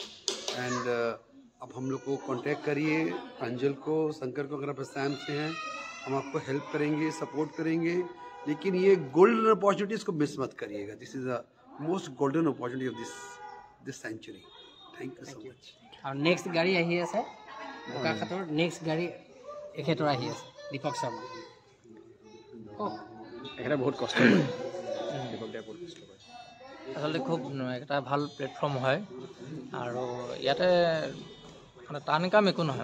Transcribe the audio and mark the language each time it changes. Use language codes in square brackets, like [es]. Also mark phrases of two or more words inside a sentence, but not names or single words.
[hi] एंड अब हम लोग को कांटेक्ट करिए, प्रांजल को, शंकर को। अगर आप असम से हैं हम आपको हेल्प करेंगे, सपोर्ट करेंगे। लेकिन ये [en] golden opportunity, [hi] इसको मिस मत करिएगा। [en] This is the most golden opportunity of this century. Thank you so much. [hi] और नेक्स्ट गाड़ी [as] आহি আছে বোকাখাটৰ, নেক্সট গাড়ী এখেতৰ আহি আছে, দীপক শৰ্মা। এখেতে বহুত কষ্ট কৰে, দীপক দাই বহুত কষ্ট কৰে। আচলতে খুব এটা ভাল প্লেটফৰ্ম হয় আৰু ইয়াতে মানে টান কাম একো নহয়।